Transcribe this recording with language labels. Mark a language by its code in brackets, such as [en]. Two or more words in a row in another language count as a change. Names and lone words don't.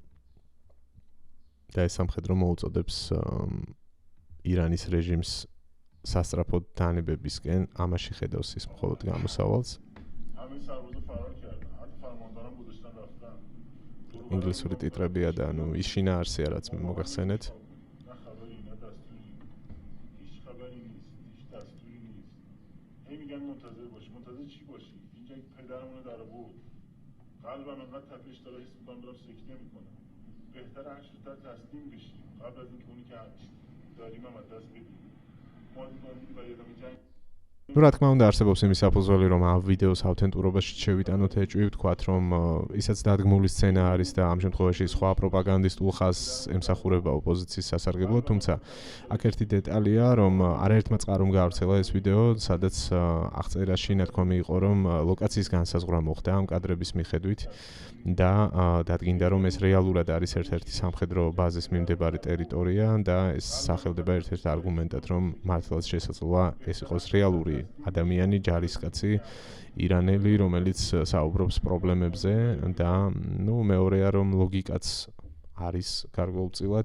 [ka] და ეს სამხედრო მოუწოდებს ირანის რეჟიმს სასწრაფოდ დანებებისკენ, ამაში ხედავს ის მხოლოდ გამოსავალს. ინგლისური ტიტრებია და ანუ ის შინაარსია, რაც მე მოგახსენეთ. [fa] منتظر باشی منتظر چی باشی اینجا پدرمون رو در بود قلبم انقدر تپش داره حس میکنم دارم سکته میکنم بهتره هر زودتر تسلیم بشی قبل از اینکه اونی که داریم هم از دست بدیم ما دیگه برای ادامه جنگ [ka] Ну, რა თქმა უნდა, არსებობს იმის საფუძველი, რომ ამ ვიდეოს ავთენტურობაში შევიტანოთ ეჭვი, ვთქვათ, რომ ისაც დადგმული სცენა არის და ამ შემთხვევაში სხვა პროპაგანდისტულ ხაზს ემსახურება ოპოზიციის სასარგებლოდ, თუმცა აქ ერთი დეტალია, რომ არაერთმა წყარომ გაავრცელა ეს ვიდეო, სადაც აღწერაში ნათქვამი იყო, რომ ლოკაციის განსაზღვრა მოხდა ამ კადრების მიხედვით და დადგინდა, რომ ეს რეალურად არის ერთ-ერთი სამხედრო ბაზის მიმდებარე ტერიტორია და ეს სახელდება ერთ-ერთ არგუმენტად, რომ მართლაც შესაძლოა ეს იყოს რეალური ადამიანი ჯარისკაცი ირანელი, რომელიც საუბრობს პრობლემებზე და ნუ მეორეა, რომ ლოგიკაც არის გარკვეულწილად.